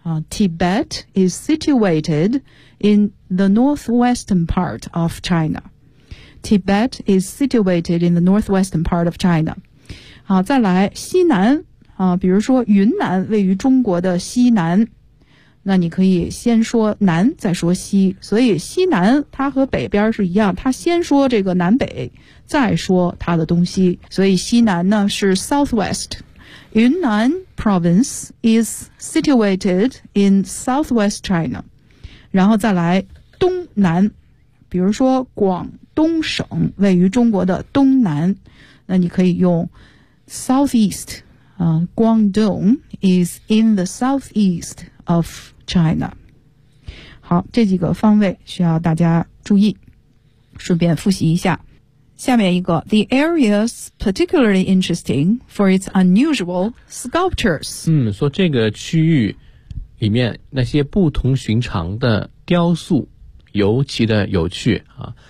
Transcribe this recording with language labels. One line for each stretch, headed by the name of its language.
English: Tibet is situated in the northwestern part of China. Tibet is situated in the northwestern part of China.
Chinese: 好，再来西南比如说云南位于中国的西南。那你可以先说南再说西，所以西南它和北边是一样，它先说这个南北再说它的东西，所以西南呢是 southwest。
English: 云南 province is situated in southwest China。
Chinese: 然后再来东南，比如说广东省位于中国的东南，那你可以用 southeast。
English: Guangdong is in the southeast of China。
Chinese: 好，这几个方位需要大家注意，顺便复习一下。下面一个
English: The area's particularly interesting for its unusual sculptures。
Chinese: 说这个区域里面那些不同寻常的雕塑尤其的有趣啊。